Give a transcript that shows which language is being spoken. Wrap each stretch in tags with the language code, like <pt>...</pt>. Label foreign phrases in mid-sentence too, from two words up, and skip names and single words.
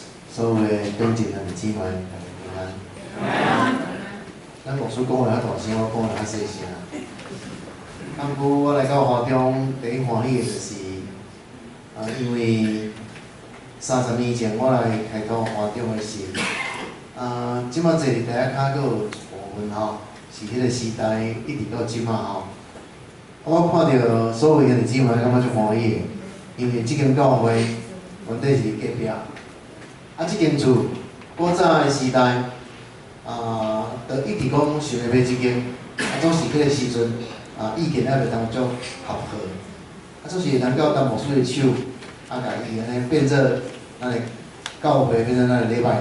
<nan>所有的长姐兄姊妹，大家平安。咱牧师讲话较大声，我讲话较细声。刚久我来到华中，第一欢喜的就是，因为30年前我来开拓华中的时，即马坐伫第一骹，阁有部分吼，是迄个时代一直到即马吼。我看到所有兄弟姊妹，感觉足欢喜的，因为即间教会原底是隔壁。即间厝，古早的时代，就一直讲想要买即间，总是迄个时阵，意见还袂当足合合，总是能够当牧师的手，甲伊安尼变做咱的教会，变做咱的礼拜堂。</nan>